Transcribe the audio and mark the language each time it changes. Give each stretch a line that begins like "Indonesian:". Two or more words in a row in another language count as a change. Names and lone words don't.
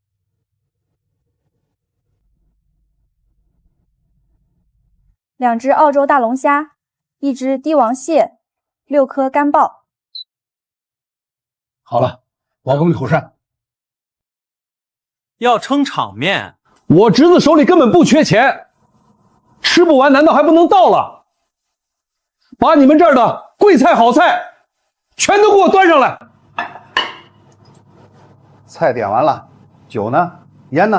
Chinese: 2 隻澳洲大龍蝦，1隻帝王蟹，6顆乾鮑。好了，老公你口善。要撐場面，我侄子手裡根本不缺錢，吃不完難道還不能倒了？把你們這兒的貴菜好菜全都給我端上來。菜點完了，酒呢？煙呢？